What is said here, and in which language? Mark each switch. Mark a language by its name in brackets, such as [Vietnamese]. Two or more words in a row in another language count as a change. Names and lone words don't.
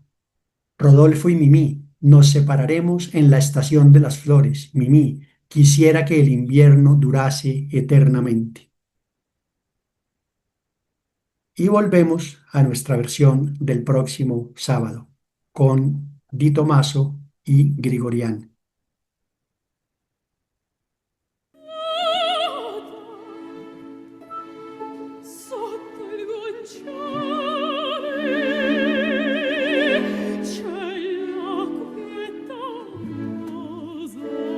[Spanish] Rodolfo y Mimi, nos separaremos en la estación de las flores. Mimi, quisiera que el invierno durase eternamente. Y volvemos a nuestra versión del próximo sábado con Di Tomaso y Grigorian. [Italian] Sotto il guanciale c'è la quieta rosa.